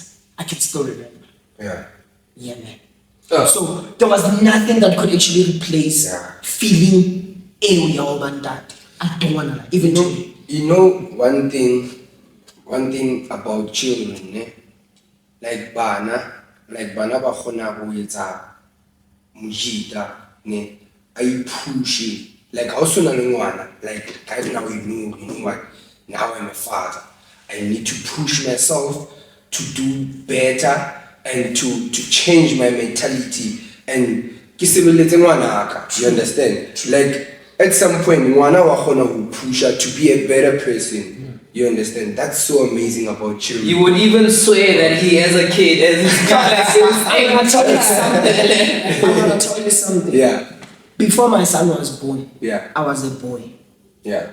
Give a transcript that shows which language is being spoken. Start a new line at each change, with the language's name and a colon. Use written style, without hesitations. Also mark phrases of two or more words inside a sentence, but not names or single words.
English: I can still remember. Yeah, man. So there was nothing that could actually replace feeling that. I don't wanna even know. You know one thing about children, like
Southern Sotho: bana ba khona go etsa mojita ne
English: I push it. Like also
Southern Sotho: na ngwana,
English: like right now you know what, now I'm a father, I need to push myself to do better and to change my mentality and you understand? Like at some point
Southern Sotho: ngwana wa khona go
English: push her to be a better person. You understand? That's so amazing about children. You would even swear that he has a kid as his I'm gonna tell you something. Yeah. Before my son was born, Yeah. I was a boy. Yeah.